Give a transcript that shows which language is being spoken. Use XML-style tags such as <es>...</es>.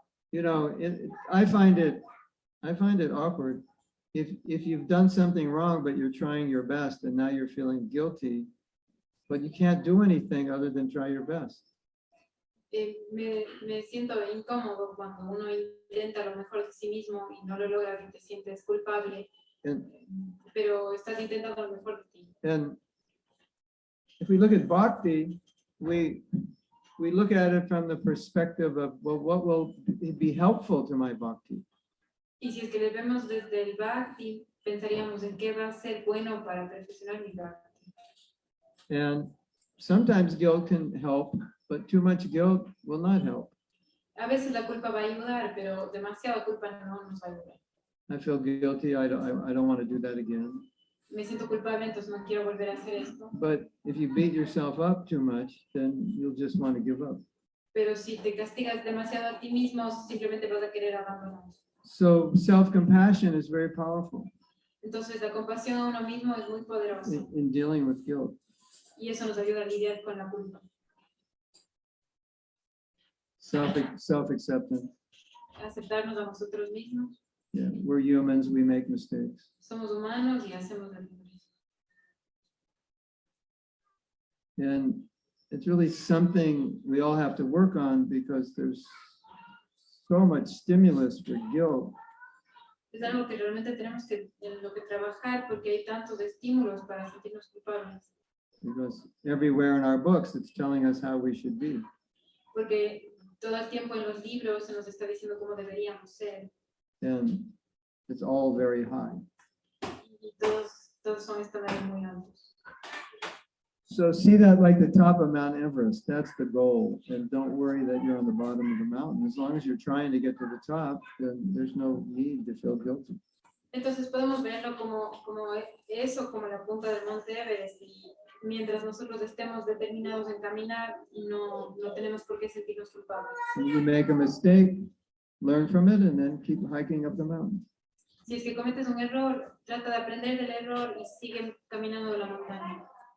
<en>You know, I find it awkward if you've done something wrong, but you're trying your best and now you're feeling guilty, but you can't do anything other than try your best.</en> <es>Me siento incómodo cuando uno intenta lo mejor de sí mismo y no lo logra y te sientes culpable,</es> <en>And,</en> <es>pero estás intentando lo mejor de ti.</es> <en>and if we look at bhakti, we look at it from the perspective of, well, what will be helpful to my bhakti?</en> <es>Y si es que le vemos desde el Bhakti, pensaríamos en qué va a ser bueno para perfeccionar mi Bhakti.</es> <en>And sometimes guilt can help, but too much guilt will not help.</en> <es>A veces la culpa va a ayudar, pero demasiada culpa no nos va a ayudar.</es> <en>I feel guilty. I don't want to do that again.</en> <es>Me siento culpable, entonces no quiero volver a hacer esto.</es> <en>But if you beat yourself up too much, then you'll just want to give up.</en> <es>Pero si te castigas demasiado a ti mismo, simplemente vas a querer abandonar.</es> <en>So self-compassion is very powerful</en> <es>Entonces la compasión a uno mismo es muy poderosa</es> <en>in dealing with guilt.</en> <es>y eso nos ayuda a lidiar con la culpa.</es> <en>Self-acceptance.</en> <es>Aceptarnos a nosotros mismos.</es> <en>Yeah, we're humans. We make mistakes.</en> <es>Somos humanos y hacemos errores.</es> <en>And it's really something we all have to work on because there's so much stimulus for guilt.</en> <es>Es algo que realmente tenemos en lo que trabajar porque hay tantos estímulos para sentirnos culpables.</es> <en>Because everywhere in our books, it's telling us how we should be.</en> <es>Porque todo el tiempo en los libros se nos está diciendo cómo deberíamos ser.</es> <en>And it's all very high.</en> <es>Y todos son estándares muy altos.</es> <en>So see that like the top of Mount Everest, that's the goal. And don't worry that you're on the bottom of the mountain. As long as you're trying to get to the top, then there's no need to feel guilty.</en> <es>Entonces podemos verlo como eso, como la punta del Monte Everest. Y mientras nosotros estemos determinados en caminar, no tenemos por qué sentirnos culpables.</es> <en>When you make a mistake, learn from it and then keep hiking up the mountain.</en> <es>Si es que cometes un error, trata de aprender del error y sigue caminando la montaña.</es>